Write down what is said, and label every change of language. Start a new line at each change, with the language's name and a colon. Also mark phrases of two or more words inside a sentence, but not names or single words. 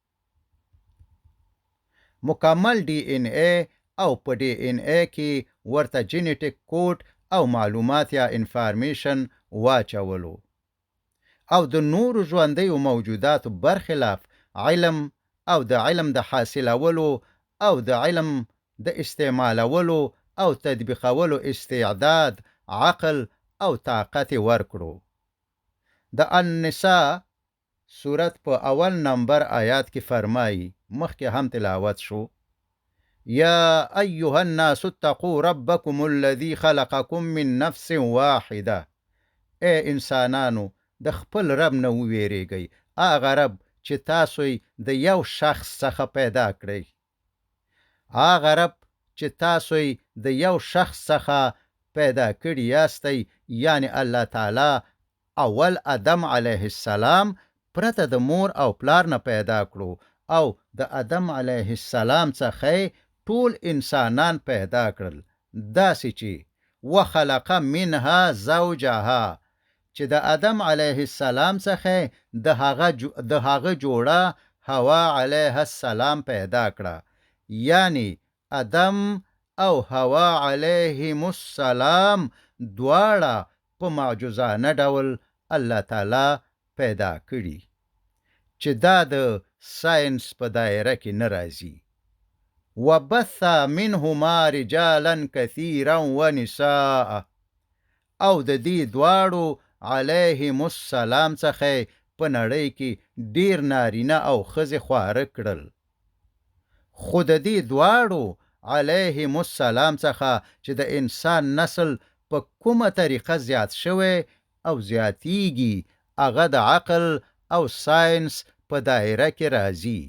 Pashto: مکمل ډي ان اے، او په ډي ان اے کې ورته جینیټیک کوډ او معلومات یا انفارمیشن واچولو، او د نورو ژوندیو موجوداتو برخلاف علم او د علم د حاصلولو او د علم د استعمالولو او تطبیقولو استعداد، عقل او طاقت ورکړو. د النساء سورت په اول نمبر آیات کې فرمایي، مخکې هم تلاوت شو،
Arabic: یا ایها الناس اتقوا ربکم الذی خلقکم من نفس واحده.
Pashto: اے انسانانو، د خپل رب نه وویریږئ، هغه رب چې تاسو د یو شخص څخه پیدا کړئ. هغه رب چې تاسو د یو شخص څخه پیدا کړي یاستئ، یعنی الله تعالی اول آدم
Arabic: علیه السلام
Pashto: پرته د مور او پلار نه پیدا کړو، او د آدم
Arabic: علیه السلام
Pashto: څخه ټول انسانان پیدا کړل داسې چې
Arabic: وخلق منها زوجها
Pashto: چې د آدم
Arabic: علیه السلام
Pashto: څخه د هغه جوړه حوا
Arabic: علیه السلام
Pashto: پیدا کړه، یعنی آدم او حوا
Arabic: علیهم السلام
Pashto: دواړه په معجزانه ډول الله تعالی پیدا کړي چې دا د ساينس په دایره کې نه راځي.
Arabic: وبث منهما رجالا كثيرا ونساء،
Pashto: او د دې دواړو
Arabic: علیهم السلام
Pashto: څخه په نړۍ کې ډیر نارینه او ښځې خواره کړل. خو د دې دواړو
Arabic: علیهم السلام
Pashto: څخه چې د انسان نسل په کومه طریقه زیات شوی او زیاتیږي هغه د عقل او ساينس په دایره کې راځي.